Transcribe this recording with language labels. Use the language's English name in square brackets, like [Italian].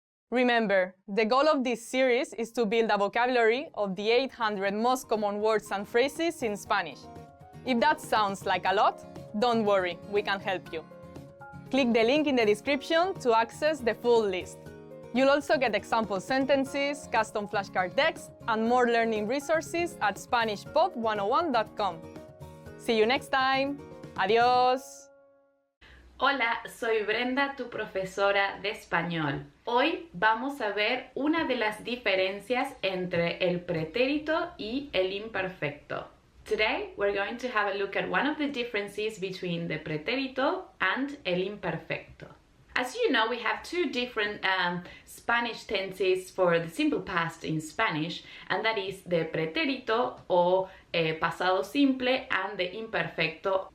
[English] Remember, the goal of this series is to build a vocabulary of the 800 most common words and phrases in Spanish. If that sounds like a lot, don't worry, we can help you. Click the link in the description to access the full list. You'll also get example sentences, custom flashcard text, and more learning resources at SpanishPod101.com. See you next time. Adiós. [Spanish] Hola, soy Brenda, tu profesora de español. Hoy vamos a ver una de las diferencias entre el pretérito y el imperfecto. [English] Today, we're going to have a look at one of the differences between the pretérito and el imperfecto. As you know, we have two different Spanish tenses for the simple past in Spanish, and that is the pretérito or pasado simple and the imperfecto.